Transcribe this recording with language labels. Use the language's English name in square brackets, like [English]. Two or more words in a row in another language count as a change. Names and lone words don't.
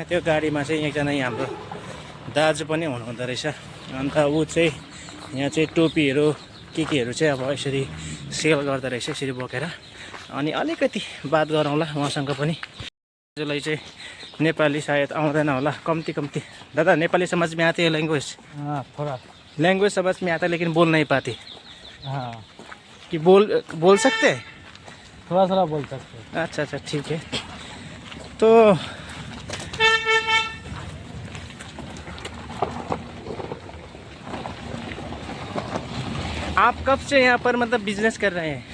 [Nepali] त्यो गाडीमा चाहिँ एकजना हाम्रो दाजु पनि हुनुहुँदो रहेछ। अन्त ऊ चाहिँ यहाँ चाहिँ टोपीहरू केहरू चाहिँ अब यसरी सेल गर्दो रहेछ यसरी बोकेर। अनि अलिकति बात गरौँला उहाँसँग पनि। दाजुलाई चाहिँ नेपाली सायद आउँदैन होला, कम्ती। [Hindi] दादा नेपाली समझ में आती है लैंग्वेज? हाँ, थोड़ा लैंग्वेज समझ में आता है लेकिन बोल नहीं पाती। हाँ, कि बोल सकते हैं? थोड़ा बोल सकते हैं। अच्छा ठीक है। तो आप कब से यहाँ पर मतलब बिजनेस कर रहे हैं?